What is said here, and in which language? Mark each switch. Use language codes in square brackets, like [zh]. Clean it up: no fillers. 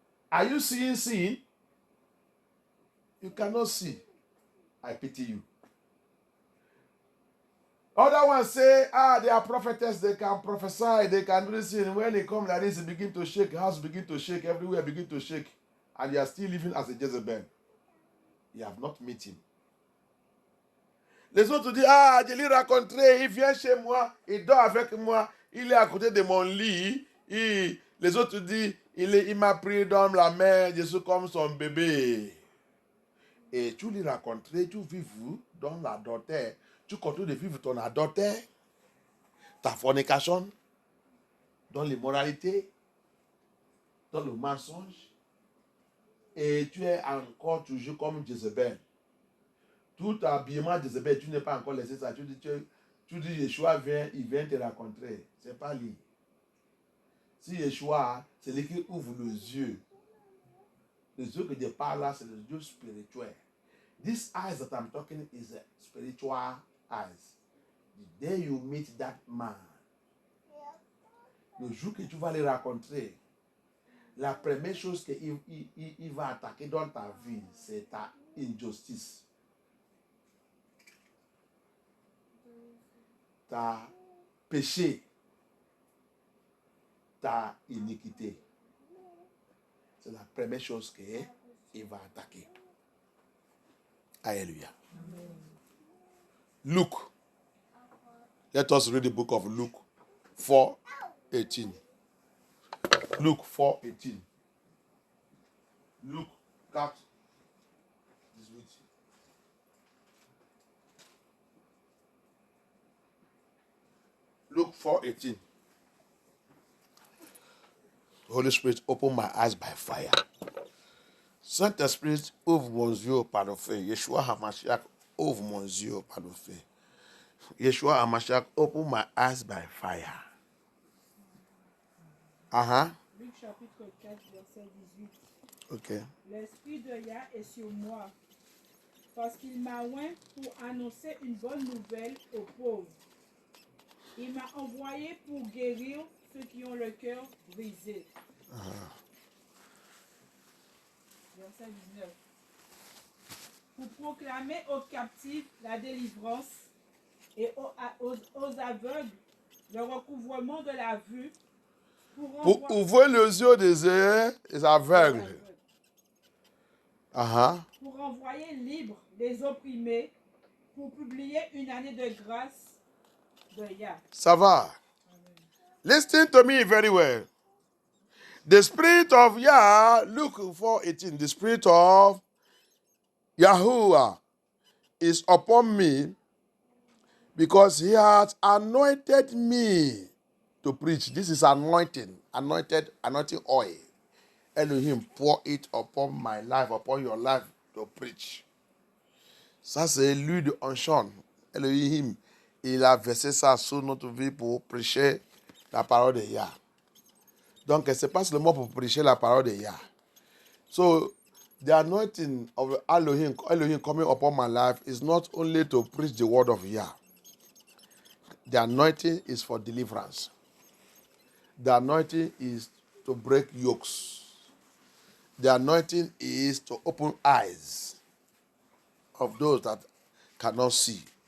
[en] Are you seeing? You cannot see. I pity you. Other ones say, they are prophetess, they can prophesy, they can do this thing. When they come like this, they begin to shake, house begin to shake, everywhere begin to shake. And you are still living as a Jezebel. You have not met him. [fr] Les autres disent, je l'ai rencontré, il vient chez moi, il dort avec moi, il est à côté de mon lit. Les autres disent, il m'a pris dans la main, je suis comme son bébé. Et tu l'as rencontré, tu vis dans l'adultère. Tu continues de vivre ton adultère, ta fornication, dans l'immoralité, dans le mensonge. Et tu es encore toujours comme Jézabel. Tout habillement de Jézabel, tu n'es pas encore laissé ça. Tu dis Yeshua vient, il vient te rencontrer. Ce n'est pas lui. Si Yeshua, c'est lui qui ouvre les yeux. Les yeux que je parle là, c'est les yeux spirituels. [en] These eyes that I'm talking is a spiritual eyes. The day you meet that man, [fr] le jour que tu vas le rencontrer, la première chose qu'il va attaquer dans ta vie, c'est ta injustice. Ta péché, ta iniquité. C'est la première chose qu'il va attaquer. Alléluia. Luke. [en] Let us read the book of Luke 4:18. Luke 4:18. Luke 4:18. Luke 4:18. Holy Spirit, open my eyes by fire. [fr] Saint-Esprit, ouvre mon yeux par le feu. Yeshua HaMashiach, ouvre mon yeux par le feu. [en] Yeshua HaMashiach, open my eyes by fire. [fr] Luc chapitre 4, verset 18. Ok. L'Esprit de Yah est sur moi, parce qu'il m'a oint pour annoncer une bonne nouvelle aux pauvres. Il m'a envoyé pour guérir ceux qui ont le cœur brisé. Verset 19. Pour proclamer aux captifs la délivrance et aux aveugles le recouvrement de la vue. Pour ouvrir les yeux des aveugles. Pour envoyer libres les opprimés, pour publier une année de grâce de Yah. Ça va. [en] Listen to me very well. The Spirit of Yah, Luke 4:18, the Spirit of Yahuwah is upon me because he has anointed me to preach. This is anointing, anointing oil. Elohim, pour it upon my life, upon your life to preach. [fr] Ça, c'est l'huile de unction. Elohim, il a versé ça sur notre vie pour prêcher la parole de Yah. Donc, ce n'est pas seulement pour prêcher la parole de Yah. [en] So, the anointing of Elohim coming upon my life is not only to preach the word of Yah. The anointing is for deliverance. The anointing is to break yokes. The anointing is to open eyes of those that cannot see.